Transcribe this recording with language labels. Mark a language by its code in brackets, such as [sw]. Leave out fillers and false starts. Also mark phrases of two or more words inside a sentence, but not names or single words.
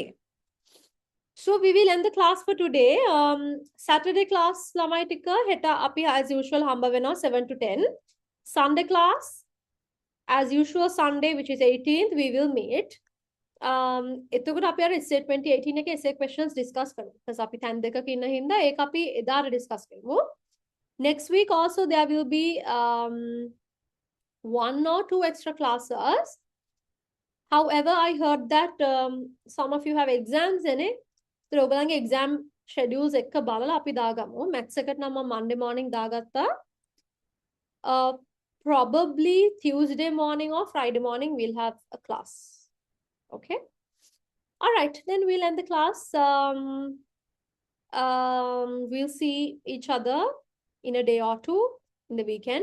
[en] So we will end the class for today. Saturday class, [si] ළමයි ටික හෙට අපි [en] as usual [si] හම්බ වෙන [en] 7 to 10. Sunday class, as usual Sunday, which is 18th, we will meet. [si] එතකොට අපි අර essay 2018 එකේ [en] essay questions discuss [si] කරමු. because අපි තැන් දෙකක ඉන්න හින්දා ඒක අපි එදාට discuss කරමු. [en] Next week also there will be 1 or 2 extra classes. However, I heard that some of you have exams in it. [si] So ඔයගලගේ [en] exam schedules [si] එක්ක බලලා අපි දාගමු. maths එකට නම් මම [en] Monday morning [si] දාගත්තා. [en] Probably Tuesday morning or Friday morning we'll have a class. Okay. All right. Then we'll end the class. We'll see each other in a day or two in the weekend.